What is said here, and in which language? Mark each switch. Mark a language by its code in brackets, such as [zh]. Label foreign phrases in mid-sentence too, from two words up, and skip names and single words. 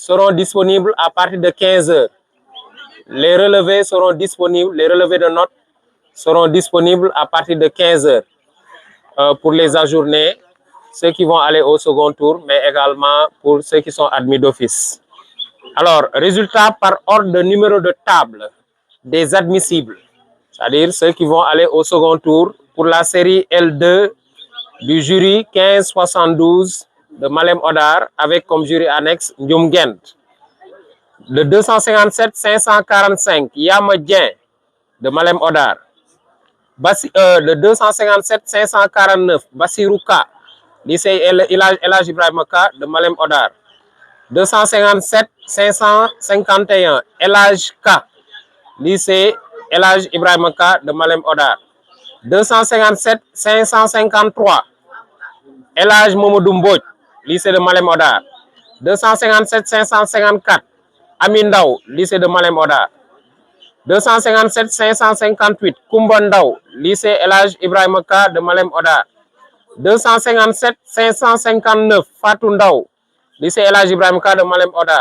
[fr] seront disponibles à partir de 15 heures. Les relevés seront disponibles, les relevés de notes seront disponibles à partir de 15 heures pour les ajourner, ceux qui vont aller au second tour, mais également pour ceux qui sont admis d'office. Alors, résultat par ordre de numéro de table des admissibles, c'est-à-dire ceux qui vont aller au second tour pour la série L2 du jury 1572 de Malem Odar avec comme jury annexe Ndioum Gent. Le 257 545 Yama Dien de Malem Odar. Le 257 549 Bassirouka, lycée Elhadji Ibrahima Ka de Malem Odar. 257 551 Elhadji Ka, lycée Elhadji Ibrahima Ka de Malem Odar. 257 553 Elhadji Mamadou Mbodj, lycée de Malem Odar. 257 554 Amin Ndaw, lycée de Malem Odar. 257 558 Koumba Ndaw, lycée Elhadji Ibrahima Ka de Malem Odar. 257 559 Fatou Ndaw, lycée Elhadji Ibrahima Ka de Malem Odar.